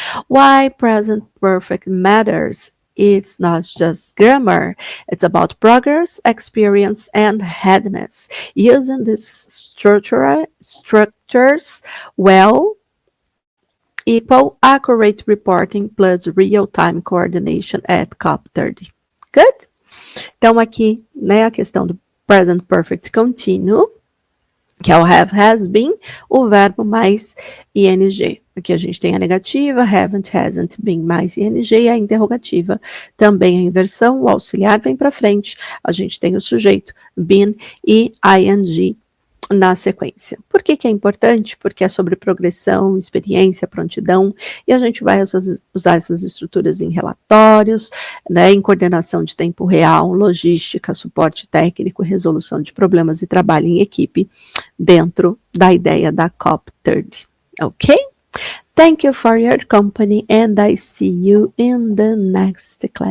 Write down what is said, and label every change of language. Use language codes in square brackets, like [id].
[en] Why present perfect matters? It's not just grammar. It's about progress, experience, and readiness. Using these structures well equal accurate reporting plus real-time coordination at COP30. Good? [pt] Então, aqui, né, a questão do present perfect continuo, que é o have, has, been, o verbo mais ing. Aqui a gente tem a negativa, haven't, hasn't, been mais ing, e a interrogativa também a inversão, o auxiliar vem para frente, a gente tem o sujeito, been e ing na sequência. Por que é importante? Porque é sobre progressão, experiência, prontidão, e a gente vai usar essas estruturas em relatórios, né, em coordenação de tempo real, logística, suporte técnico, resolução de problemas e trabalho em equipe dentro da ideia da COP30. Ok? [en] Thank you for your company and I see you in the next class.